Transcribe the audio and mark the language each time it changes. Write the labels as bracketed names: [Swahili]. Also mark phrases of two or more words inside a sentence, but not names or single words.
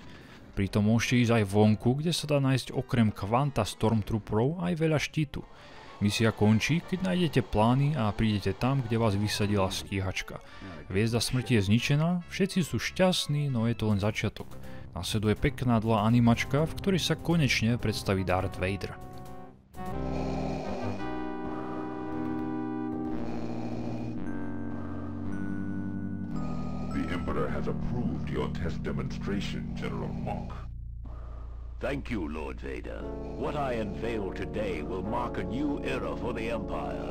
[Slovak] Pritom môžete ísť aj vonku, kde sa dá nájsť okrem kvanta Stormtrooperov aj veľa štítu. Misia končí, keď nájdete plány a prídete tam, kde vás vysadila stíhačka. Hviezda smrti je zničená, všetci sú šťastní, no je to len začiatok. Nasleduje pekná dlhá animačka, v ktorej sa konečne predstaví Darth Vader. [English] The Emperor has approved your test demonstration, General Monk. Thank you, Lord Vader. What I unveil today will mark a new era for the Empire.